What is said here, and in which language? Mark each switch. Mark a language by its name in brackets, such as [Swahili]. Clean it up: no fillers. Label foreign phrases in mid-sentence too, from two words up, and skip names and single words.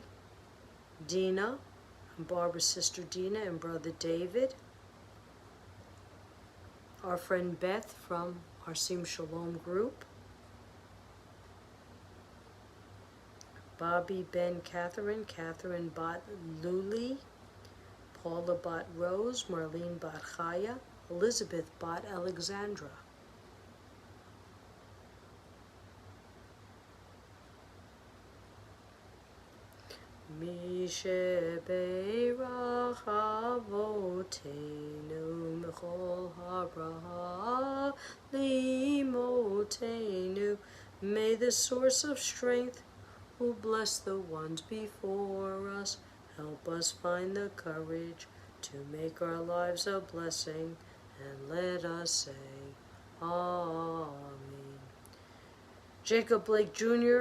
[English] Dina, and Barbara's sister Dina, and brother David. our friend Beth from our Shalom group, Bobby Ben Catherine, Catherine Bat Luli, Paula Bat Rose, Marlene Bat Chaya, Elizabeth Bat Alexandra. [Hebrew] מי שברך אבותינו מקור הברכה לאמותינו. [English] May the source of strength, who bless the ones before us, help us find the courage to make our lives a blessing, and let us say Amen. Jacob Blake Jr.